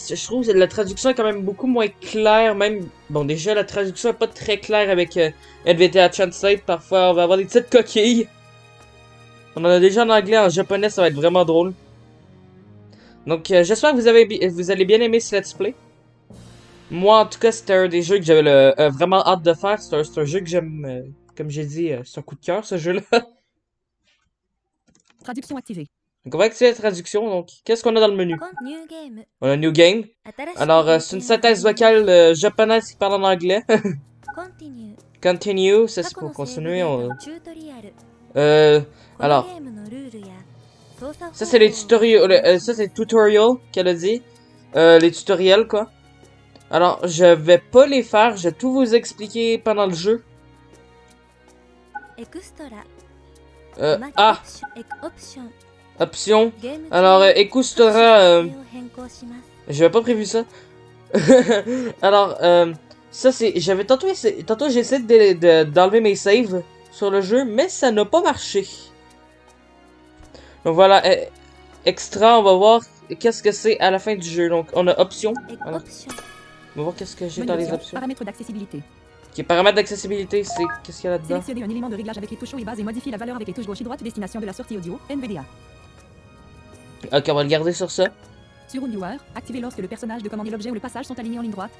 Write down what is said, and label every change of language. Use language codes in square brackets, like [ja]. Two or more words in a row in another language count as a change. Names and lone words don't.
[fr] Je trouve que la traduction est quand même beaucoup moins claire. Même, bon, déjà, la traduction est pas très claire avec NVIDIA Translate. Parfois, on va avoir des petites coquilles. On en a déjà en anglais, en japonais, ça va être vraiment drôle. Donc, j'espère que vous allez bien aimer ce [en] let's play. [fr] Moi, en tout cas, c'était un des jeux que j'avais vraiment hâte de faire. C'est un jeu que j'aime, comme j'ai dit, c'est un coup de cœur, ce jeu-là. Traduction activée. Donc, on va activer la traduction. Donc, qu'est-ce qu'on a dans le menu? On a [en] New Game. [fr] Alors, c'est une synthèse vocale japonaise qui parle en anglais. Continue, ça c'est pour continuer. Alors, ça c'est les tutoriels. Ça c'est le tutorial qu'elle a dit. Les tutoriels quoi. Alors, je vais pas les faire, je vais tout vous expliquer pendant le jeu. [ja] エクストラ Ah, オプション [fr] option. [ja] ゲーム [fr] Alors, Ecustora, [ja] を変更します [fr] j'avais pas prévu ça. Alors, ça c'est, j'avais tantôt j'ai essayé d'enlever mes saves sur le jeu, mais ça n'a pas marché. Donc voilà, extra, on va voir qu'est-ce que c'est à la fin du jeu. Donc, on a option. [ja] オ [fr] Voilà. [ja] プション [fr] On va voir qu'est-ce que j'ai Menu dans les options, options. paramètres d'accessibilité. Ok, paramètres d'accessibilité, c'est qu'est-ce qu'il y a là-dedans? Sélectionnez un élément de réglage avec les touches haut et bas et modifiez la valeur avec les touches gauche et droite. Destination de la sortie audio, NVDA. Ok, on va le garder sur ça. Sur Room Viewer, activez lorsque le personnage de commande et l'objet ou le passage sont alignés en ligne droite.